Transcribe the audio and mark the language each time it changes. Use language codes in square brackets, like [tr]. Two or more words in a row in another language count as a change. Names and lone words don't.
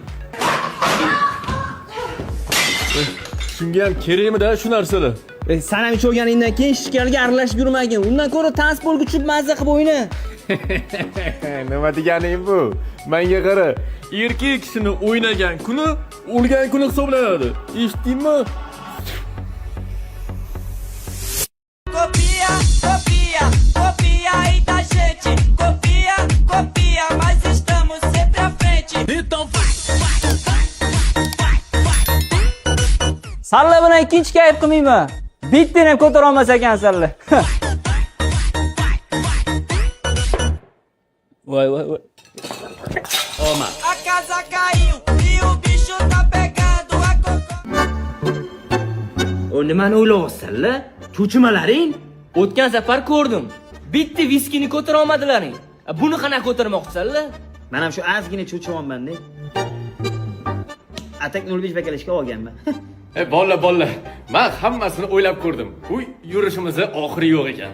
[uz] Shunga ham kerakmi-da shu narsalar? Sen ham ichganingdan keyin ishkalga aralashib yurmagin. Undan ko'ra transportga tushib mazza qilib o'yna. Nima deganing bu? Menga qara. Erkak kishini o'ynagan kuni o'lgan kuni hisoblanadi. Eshitdingmi? [pt] Copia aí da gente. Copia, mas estamos sempre à frente. Então vai. [uz] Salla bilan ikkinchi kayf qilmayman. Bittani ham ko'tara olmas ekan salla. Voy. Oma. [pt] A casa caiu e o bicho tá pegando a cocô. [uz] O nimani o'ylayapsan-la? Cho'chimalaring? O'tgan safar ko'rdim. Bitta viskini ko'tara olmadilaring. Buni qanaqa ko'tarmoqchisan-la? Men ham shu ozgina cho'chimonman-da. Atak 05 bakalashga olganman. Bolla. Men hammasini o'ylab ko'rdim. Bu yurishimizda oxiri yo'q ekan.